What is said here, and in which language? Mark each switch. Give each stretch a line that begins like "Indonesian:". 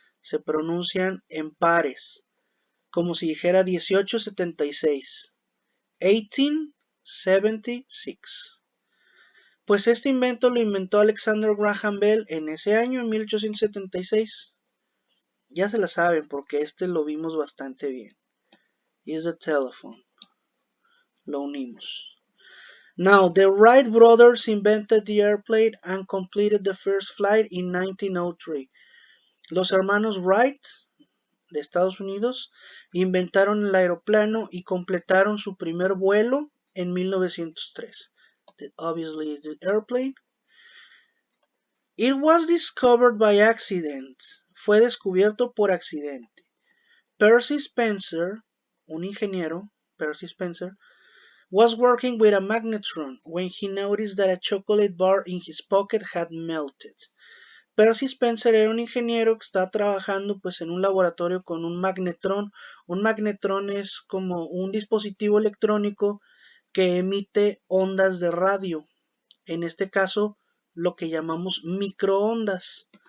Spanish: se pronuncian en pares, como si dijera 1876. 1876. Pues este invento lo inventó Alexander Graham Bell en ese año, en 1876. Ya se la saben porque este lo vimos bastante bien.
English: Is the telephone.
Spanish: Lo unimos.
English: Now, the Wright brothers invented the airplane and completed the first flight in 1903.
Spanish: Los hermanos Wright de Estados Unidos inventaron el aeroplano y completaron su primer vuelo en 1903.
English: That obviously is the airplane. It was discovered by accident.
Spanish: Fue descubierto por accidente.
English: Percy Spencer,
Spanish: un ingeniero,
English: Percy Spencer, was working with a magnetron when he noticed that a chocolate bar in his pocket had melted.
Spanish: Percy Spencer era un ingeniero que estaba trabajando pues en un laboratorio con un magnetrón. Un magnetrón es como un dispositivo electrónico que emite ondas de radio. En este caso, lo que llamamos microondas.